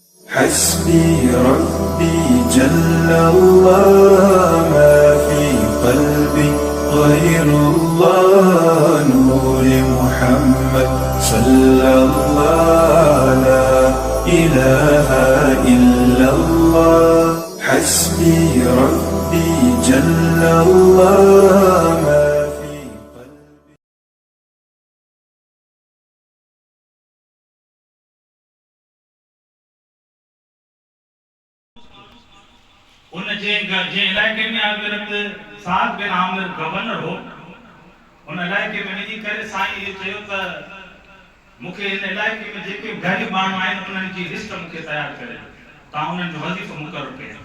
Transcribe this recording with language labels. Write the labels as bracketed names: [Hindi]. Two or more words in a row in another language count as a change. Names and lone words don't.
[Arabic] حسبي ربي جل الله ما في قلبي غير الله نور محمد صلى الله لا إله إلا الله حسبي ربي جل الله ما في قلبي [Sindhi] उन जे इलाइक़े में हज़रत साद बिन आमिर गवर्नर हो उन इलाइक़े में वञी करे साईं इहो चयो त मूंखे इन इलाइक़े में जेके ग़रीब माण्हू आहिनि उन्हनि जी लिस्ट मूंखे तयारु करे तव्हां उन्हनि जो वज़ीफ़ो मुक़ररु कयो।